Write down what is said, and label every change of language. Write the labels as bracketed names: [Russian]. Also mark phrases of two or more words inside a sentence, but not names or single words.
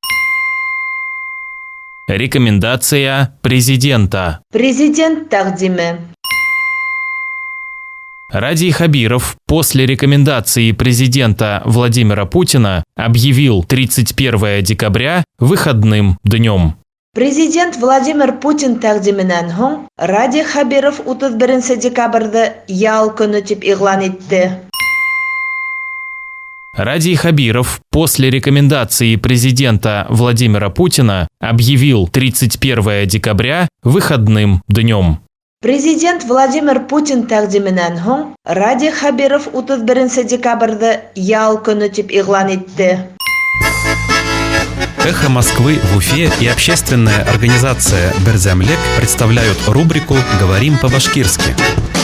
[Russian] Рекомендация президента. [Tatar] Президент тагдиме. [Russian] Радий Хабиров после рекомендации президента Владимира Путина объявил 31 декабря выходным днем. [Tatar] Президент Владимир Путин тагдименен һоң Радий Хабиров 31 декабрьдә ял көне дип игълан итте. [Russian] Радий Хабиров после рекомендации президента Владимира Путина объявил 31 декабря выходным днем. [Tatar] Президент Владимир Путин тагдименен һоң Радий Хабиров 31 декабрьдә ял көне дип игълан итте. [Russian] «Эхо Москвы» в Уфе и общественная организация «Берзямлек» представляют рубрику «Говорим по-башкирски».